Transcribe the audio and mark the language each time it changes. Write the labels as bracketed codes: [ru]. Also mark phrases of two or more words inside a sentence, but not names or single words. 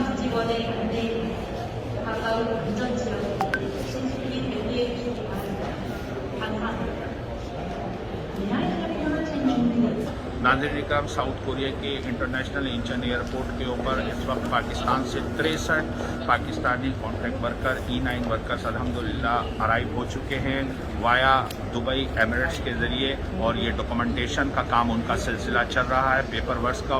[ko] 이번에 국내 가까운 운전 지역에 신속히 대비해 주시기 바랍니다. 감사합니다. [ur] ناظرین اکرام، ساؤتھ کوریا کے انٹرنیشنل انچن ایئرپورٹ کے اوپر اس وقت پاکستان سے 63 پاکستانی [en] contract worker E9 workers [ur] الحمدللہ ارائیو ہو چکے ہیں وایا دبئی ایمریٹس کے ذریعے، اور یہ ڈاکیومنٹیشن کا کام ان کا سلسلہ چل رہا ہے, [en] paper work [ur] کا.